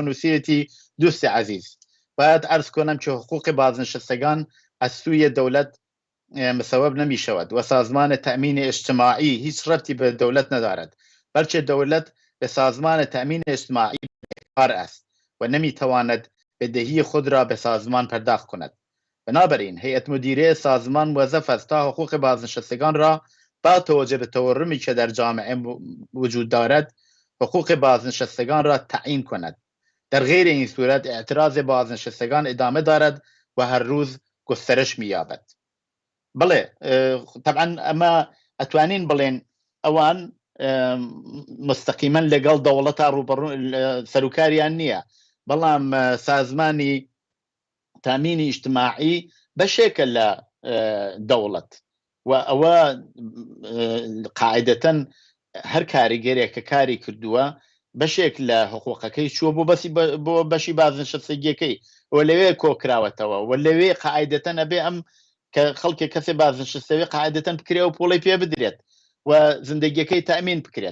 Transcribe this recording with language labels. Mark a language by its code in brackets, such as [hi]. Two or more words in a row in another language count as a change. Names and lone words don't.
[fa] نووسێتی دوستی عزیز، باید عرض کنم که حقوق بازنشستگان از سوی دولت مسبب نمی شود و سازمان تأمین اجتماعی هیچ ربطی به دولت ندارد، بلکه دولت به سازمان تأمین اجتماعی کار است و نمی تواند بدهی خود را به سازمان پرداخت کند. بنابراین هیئت مدیره سازمان موظف است تا حقوق بازنشستگان را با توجه به تورمی که در جامعه وجود دارد حقوق بازنشستگان را تعیین کند. در غیر این صورت اعتراض بازنشستگان ادامه دارد و هر روز گسترش می‌یابد. [ckb] بله طبعا اما اتوانین بڵێن ئەوان مستقیما لەگەڵ دەوڵەتە ڕوبەڕوو سەرۆکاریان نییە، بەڵام سازمانی تامینی اجتماعی بەشێکە لە دەوڵەت و ئەوە قاعدەتەن هەر کاریگەرێک کە کاری کردووە بەشێک لە حقوقەکەی چووە بۆ بەشی بازنشستگیەکەی و لەوێ کۆکراوەتەوە و لەوێ قاعدەتەن ئەبێ ئەم کە خەڵکی کەسێ بازنشستەوێ قاعدەتەن بکرێ و پۆڵی پێ بدرێت و زندگیەکەی تەمین بکرێت.